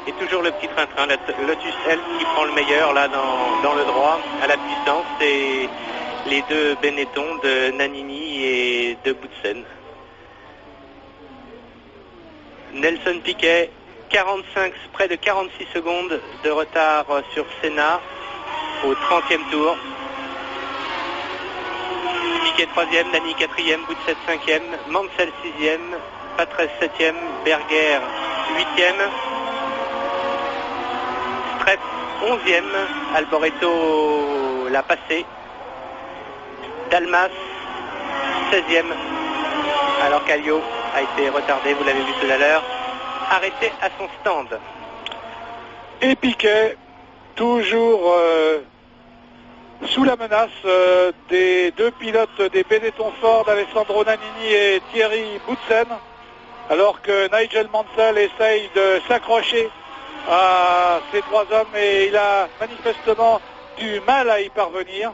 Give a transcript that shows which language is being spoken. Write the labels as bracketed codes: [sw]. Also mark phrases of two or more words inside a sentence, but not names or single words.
[fr] Et toujours le petit train-train, Lotus Elf qui prend le meilleur là dans le droit, à la puissance, et les deux Benetton de Nannini et de Boutsen. Nelson Piquet, 45, près de 46 secondes de retard sur Senna au 30e tour. Piquet 3e, Nani 4e, Boutsen 5e, Mansell 6e, Patrese 7e, Berger 8e, Streff 11e, Alboreto l'a passé, Dalmas 16e, alors qu'Alliot a été retardé, vous l'avez vu tout à l'heure, arrêté à son stand. Et Piquet, toujours sous la menace des deux pilotes des Benetton Ford, Alessandro Nannini et Thierry Boutsen, alors que Nigel Mansell essaye de s'accrocher à ces trois hommes et il a manifestement du mal à y parvenir.